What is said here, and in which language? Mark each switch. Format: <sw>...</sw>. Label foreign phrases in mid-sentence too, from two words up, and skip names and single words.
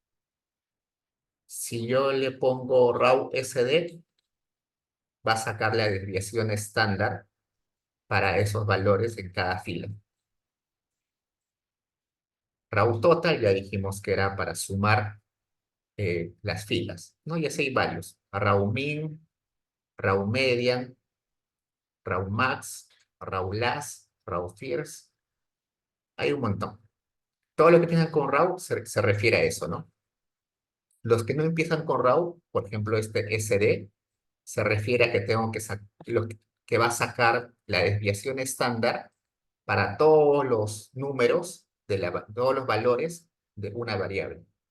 <es>Si yo le pongo raw SD, va a sacar la desviación estándar para esos valores en cada fila. Raw total ya dijimos que era para sumar las filas, ¿no? Y así hay varios. Raw min, raw median, raw max, raw last, raw first. Hay un montón. Todo lo que empiezan con raw se refiere a eso, ¿no? Los que no empiezan con raw, por ejemplo, este SD, se refiere a que tengo que lo que va a sacar la desviación estándar para todos los números, todos los valores de una variable.</es>